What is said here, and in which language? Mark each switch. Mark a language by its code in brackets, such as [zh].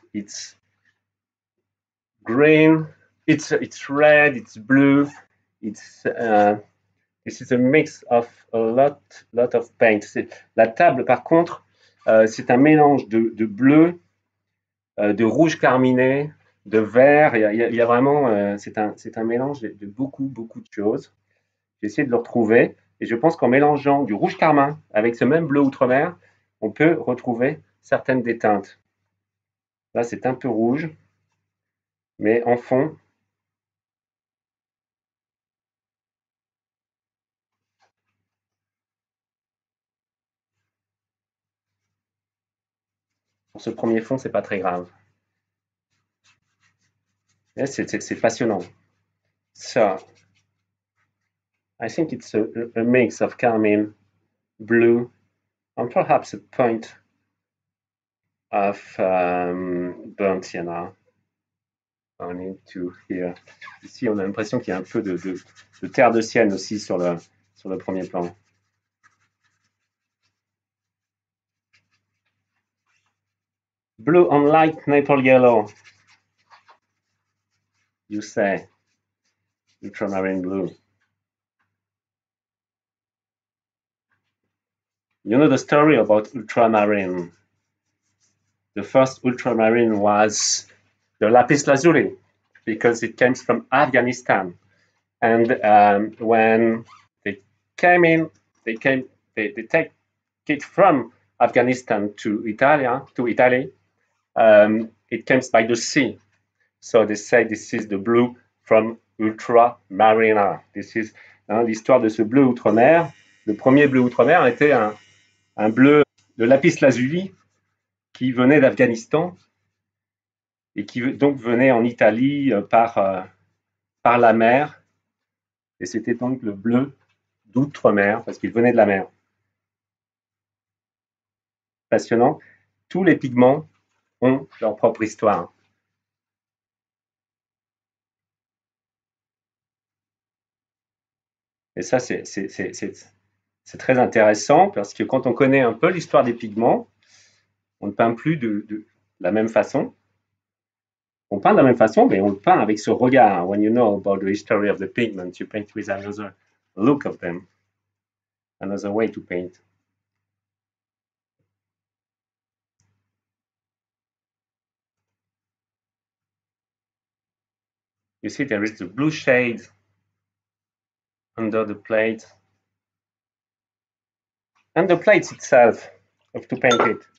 [en] It's green, it's red, it's blue, it's This is a mix of a lot of paint. [fr] La table, par contre, c'est un mélange de bleu, de rouge carminé, de vert. Il y a vraiment, c'est un mélange de beaucoup de choses. J'ai essayé de le retrouver et je pense qu'en mélangeant du rouge carmin avec ce même bleu outre-mer, on peut retrouver certaines des teintes. Là, c'est un peu rouge, mais en fond, pour ce premier fond, c'est pas très grave. C'est passionnant. [en] So, I think it's a mix of carmine, blue, and perhaps a point of burnt sienna on into here. [fr] Ici, on a l'impression qu'il y a un peu de terre de sienne aussi sur le premier plan. [en] Blue on light maple yellow, you say, ultramarine blue. You know the story about ultramarine. The first ultramarine was the lapis lazuli because it came from Afghanistan. And when they came in, they take it from Afghanistan to Italy. It comes by the sea. So they say this is the blue from ultramarina. This is [fr] l'histoire de ce bleu outre-mer. Le premier bleu outre-mer était un bleu de lapis lazuli qui venait d'Afghanistan et qui donc venait en Italie par la mer. Et c'était donc le bleu d'outre-mer parce qu'il venait de la mer. Passionnant. Tous les pigments ont leur propre histoire. Et ça, c'est très intéressant parce que quand on connaît un peu l'histoire des pigments, on ne peint plus de la même façon. On peint de la même façon, mais on le peint avec ce regard. [en] When you know about the history of the pigment, you paint with another look of them, another way to paint. You see, there is the blue shade under the plate, and the plate itself of to paint it.